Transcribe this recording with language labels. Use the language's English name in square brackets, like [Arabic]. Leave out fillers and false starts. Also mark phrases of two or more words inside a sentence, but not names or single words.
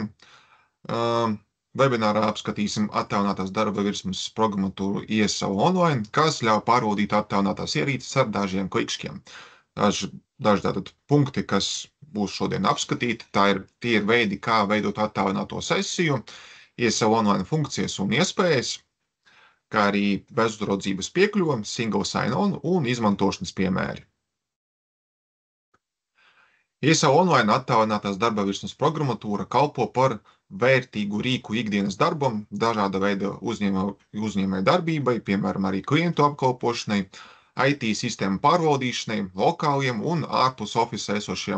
[Latvian] Webinārā apskatīsim attālinātās darba virsmas programmatūru ISL online, kas ļauj pārvaldīt attālinātās ierīces ar dažiem klikšķiem. Daži tātad punkti, kas būs šodien apskatīti, tie ir veidi, kā veidot attālināto sesiju, ISL online funkcijas un iespējas, kā arī bezuzraudzības piekļuve, [English] single sign-on [Latvian] un izmantošanas piemēri. ISL online attālinātās darba virsmas programmatūra kalpo par vērtīgu rīku ikdienas darbam, dažāda veida uzņēmēju darbībai, piemēram, arī klientu apkalpošanai, IT sistēmu pārvaldīšanai, lokāliem un ārpus office esošiem.